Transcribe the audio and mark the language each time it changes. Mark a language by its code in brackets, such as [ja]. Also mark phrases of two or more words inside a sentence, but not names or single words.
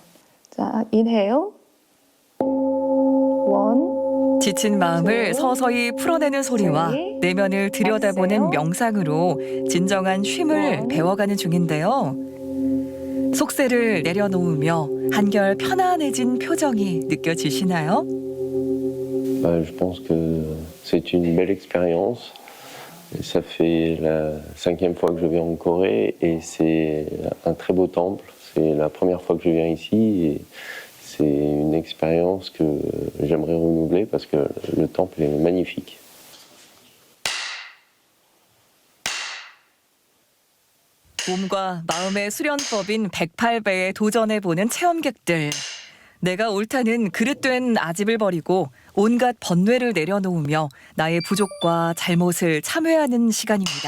[ko] 자, inhale. 1. 지친 마음을 서서히 풀어내는 소리와 내면을 들여다보는 명상으로 진정한 쉼을 배워가는 중인데요. 속세를 내려놓으며 한결 편안해진 표정이 느껴지시나요? [fr] Je pense que c'est une belle expérience. Ça fait la 5e fois que je vais en Corée et c'est un très beau temple. C'est la première fois que je viens ici et c'est une expérience que j'aimerais renouveler parce que le temple est magnifique. [ko] 몸과 마음의 수련법인 108배에 도전해보는 체험객들. 내가 옳다는 그릇된 아집을 버리고 온갖 번뇌를 내려놓으며 나의 부족과 잘못을 참회하는 시간입니다.